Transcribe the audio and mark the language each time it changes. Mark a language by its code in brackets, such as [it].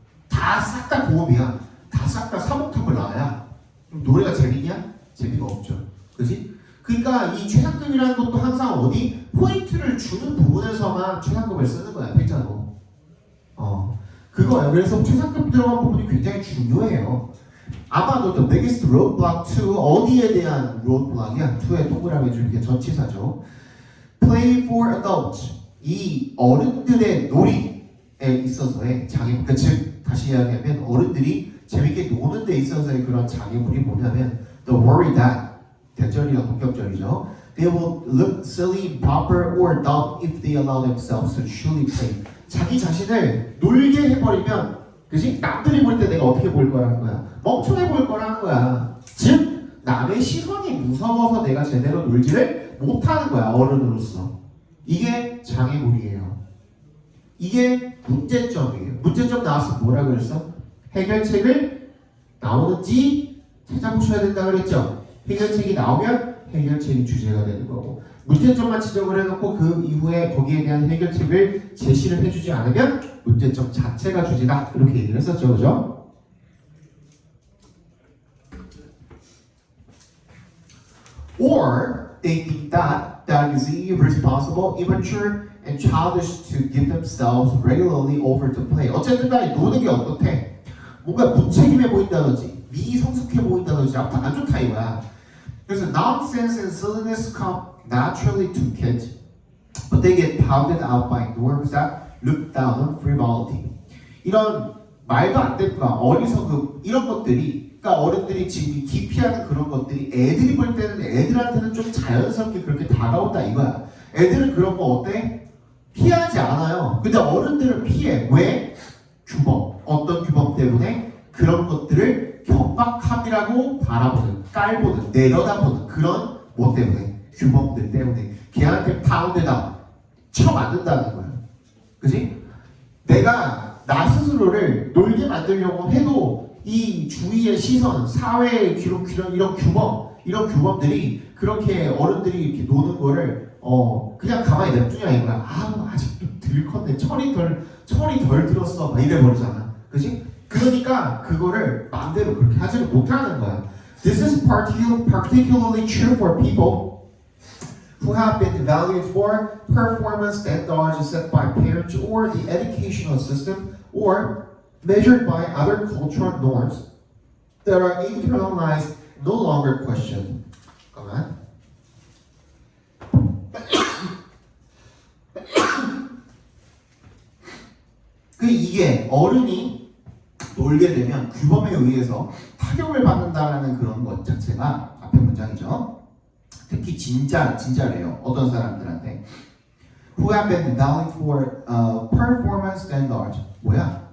[ko] 다 싹 다 고음이야. 다 싹 다 3옥탑을 나와야 그럼 노래가 재밌냐? 재미가 없죠. 그치? 그러니까 이 최상급이라는 것도 항상 어디 포인트를 주는 부분에서만 최상급을 쓰는 거야, 필자로. 그거예요. 그래서 최상급 들어간 부분이 굉장히 중요해요. 아마도 [en] the biggest roadblock to [ko] 어디에 대한 roadblock이야? to에 동그라미 줄게 전치사죠. [en] Play for adults [ko] 이 어른들의 놀이에 있어서의 장애물. 즉 다시 이야기하면 어른들이 재밌게 노는 데 있어서의 그런 장애물이 뭐냐면 [en] the worry that [ko] 대절이나 동격절이죠. [en] They will look silly, improper, or dumb if they allow themselves to truly play. [ko] 자기 자신을 놀게 해버리면, 그지? 남들이 볼 때 내가 어떻게 볼 거라는 거야? 멍청해 보일 거라는 거야. 즉, 남의 시선이 무서워서 내가 제대로 놀지를 못하는 거야, 어른으로서. 이게 장애물이에요. 이게 문제점이에요. 문제점 나왔으면 뭐라 그랬어? 해결책을 나오는지 찾아보셔야 된다 그랬죠? 해결책이 나오면 해결책이 주제가 되는 거고 문제점만 지적을 해놓고 그 이후에 거기에 대한 해결책을 제시를 해주지 않으면 문제점 자체가 주제다 이렇게 얘기를 했었죠. 그죠? [en] Or they think that is irresponsible, immature, and childish to give themselves regularly over to play. [ko] 어쨌든 간에 노는 게 어떻대? 뭔가 무책임해 보인다든지 미성숙해 보인다든지 아무튼 안 좋다 이거야. 그래서 [en] nonsense and silliness come naturally to kids, but they get pounded out by norms that look down on frivolity. [ko] 이런 말도 안 되는 어리석음 이런 것들이, 그러니까 어른들이 지금 기피하는 그런 것들이 애들이 볼 때는 애들한테는 좀 자연스럽게 그렇게 다가온다 이거야. 애들은 그런 거 어때? 피하지 않아요. 근데 어른들은 피해. 왜? 규범. 어떤 규범 때문에? 그런 것들을 경박함이라고 바라보는, 깔보는, 내려다보는 그런 뭐 때문에? 규범들 때문에. 걔한테 파운드다 쳐 맞는다는 거야. 그지? 내가 나 스스로를 놀게 만들려고 해도 이 주위의 시선, 사회의 이런 규범, 이런 규범들이 그렇게 어른들이 이렇게 노는 거를 그냥 가만히 냅두냐 이거야. 아직도 덜 컸네. 철이 덜 들었어. 막 이래 버리잖아. 그지? 그러니까 그거를 마음대로 그렇게 하지를 못하는 거야. [en] This is particularly true for people who have been evaluated for performance standards set by parents or the educational system or measured by other cultural norms that are internalized, no longer questioned. [ko] 잠깐만. 이게 어른이 놀게 되면 규범에 의해서 타격을 받는다라는 그런 것 자체가 앞에 문장이죠. 특히 진짜래요. 어떤 사람들한테 [en] who have been evaluated for performance standards [ko] 뭐야?